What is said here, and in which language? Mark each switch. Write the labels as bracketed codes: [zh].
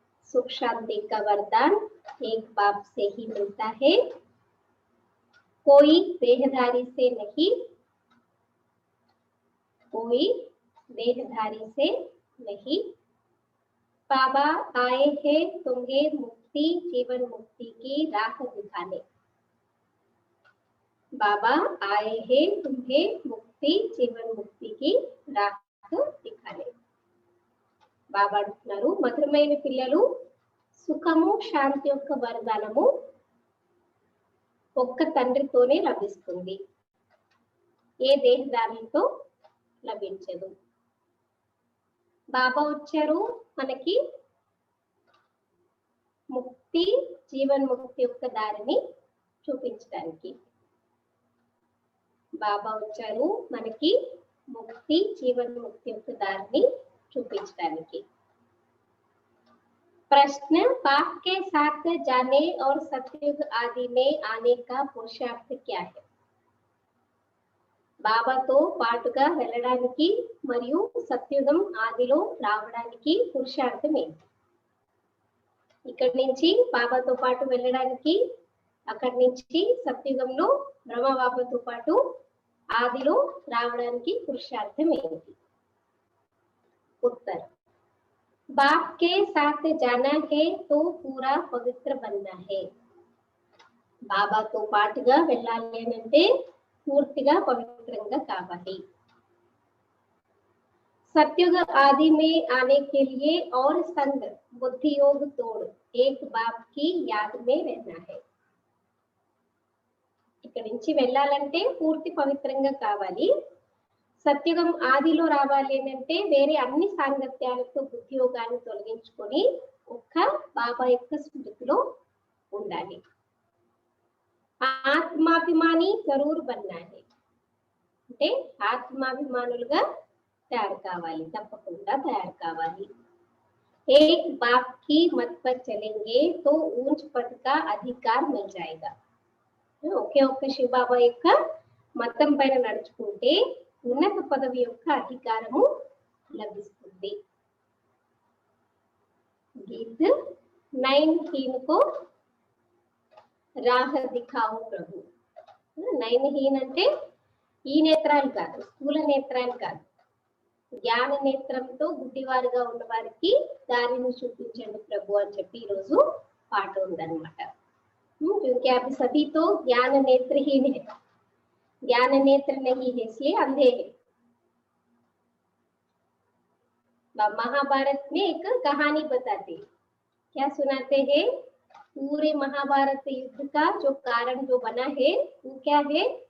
[hi] सुख शांति का वरदान एक बाप से ही मिलता है, कोई देहधारी से नहीं, कोई देहधारी से नहीं। बाबा आए हैं तुम्हें मुक्ति जीवन मुक्ति की राह दिखाने। बाबा आए हैं तुम्हें मुक्ति जीवन मुक्ति की राह दिखाने. [te] బాబా అంటున్నారు, మధురమైన పిల్లలు, సుఖము శాంతి యొక్క వరదానము ఒక్క తండ్రితోనే లభిస్తుంది, ఏ దేహదారులతో లభించదు. బాబా వచ్చారు మనకి ముక్తి జీవన్ ముక్తి యొక్క దారిని చూపించడానికి. బాబా వచ్చారు మనకి ముక్తి జీవన్ ముక్తి యొక్క దారిని చూపించడానికి. [hi] प्रश्न, बाप के साथ जाने और सतयुग आदि में आने का पुरुषार्थ क्या है? [te] బాబాతో పాటుగా వెళ్ళడానికి మరియు సత్యుగం ఆదిలో రావడానికి పురుషార్థం ఏంటి? ఇక్కడి నుంచి బాబాతో పాటు వెళ్ళడానికి, అక్కడి నుంచి సత్యుగంలో బ్రహ్మబాబాతో పాటు ఆదిలో రావడానికి పురుషార్థం ఏంటి? [hi] उत्तर, बाप के साथ जाना है तो पूरा पवित्र बनना है. [te] బాబాతో పాటుగా వెళ్ళాలి అని అంటే పూర్తిగా పవిత్రంగా కావాలి. [hi] सत्युग आदि में आने के लिए और संग बुद्धि योग तोड़ एक बाप की याद में रहना है. [te] ఇక్కడి నుంచి వెళ్ళాలంటే పూర్తి పవిత్రంగా కావాలి. సత్యుగం ఆదిలో రావాలి అంటే వేరే అన్ని సాంగత్యాలతో బుద్ధి యోగాన్ని తొలగించుకొని ఒక్క బాబా యొక్క స్మృతిలో ఉండాలి. ఆత్మాభిమాని జరూర్ బన్నాలి అంటే ఆత్మాభిమానులుగా తయారు కావాలి, తప్పకుండా తయారు కావాలి. [hi] एक बाप की मत पर चलेंगे तो ऊंच पद का अधिकार मिल जाएगा. [te] ఒకే ఒక్క శివ బాబా యొక్క మతం పైన నడుచుకుంటే ఉన్నత పదవి యొక్క అధికారము లభిస్తుంది. [hi] గీత్ 9 को రాహ దిఖావు ప్రభు. [te] 9 అంటే ఈ నేత్రాలు కాదు, స్థూల నేత్రాలు కాదు, జ్ఞాన నేత్రంతో గుడ్డివారుగా ఉన్న వారికి దారిని చూపించండి ప్రభు అని చెప్పి ఈరోజు పాట ఉందన్నమాట. [hi] क्योंकि अभी सभी तो ज्ञान नेत्रहीन है, ज्ञान नेत्र नहीं है, इसलिए अंधे है. महाभारत में एक कहानी बताते हैं. क्या सुनाते हैं? पूरे महाभारत युद्ध का जो कारण जो बना है वो क्या है?